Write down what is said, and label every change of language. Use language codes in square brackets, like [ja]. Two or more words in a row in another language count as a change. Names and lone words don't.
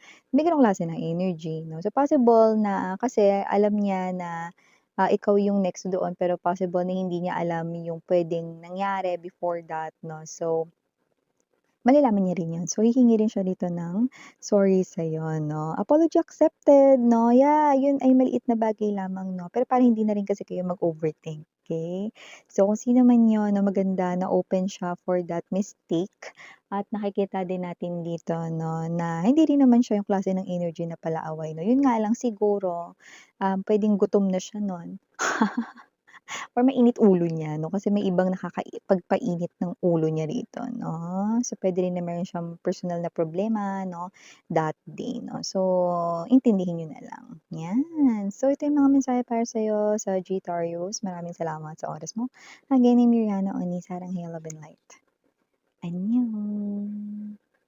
[tl] May gano'ng klase ng energy 'no. So, possible na kasi alam niya na, ikaw yung next doon pero possible na hindi niya alam yung puwedeng nangyari before that 'no. So, malalaman niya rin 'yun. So, hihingi rin siya dito ng sorry sa'yo 'no. [en] Apology accepted [tl] 'no, yeah, 'yun ay maliit na bagay lamang 'no, pero para hindi na rin kasi kayo mag-overthink, okey? So, kung sino man 'yun na maganda na open siya [en] for that mistake [tl] at nakikita din natin dito 'no, na hindi rin naman siya yung klase ng energy na palaaway 'no. 'Yun nga lang siguro, puwedeng gutom na siya nun. Or mainit ulo niya 'no, kasi may ibang pagpainit ng ulo niya rito 'no. So, puwede rin na meron siyang personal na problema 'no, [en] that day [tl] 'no. So, intindihin niyo na lang, 'yan. So, ito yung mga mensahe para sa'yo, Sagittarius. Maraming salamat sa oras mo. [en] Again, I'm Miriana Oni, Sarang Hail, Love and Light. [ko] Annyeong.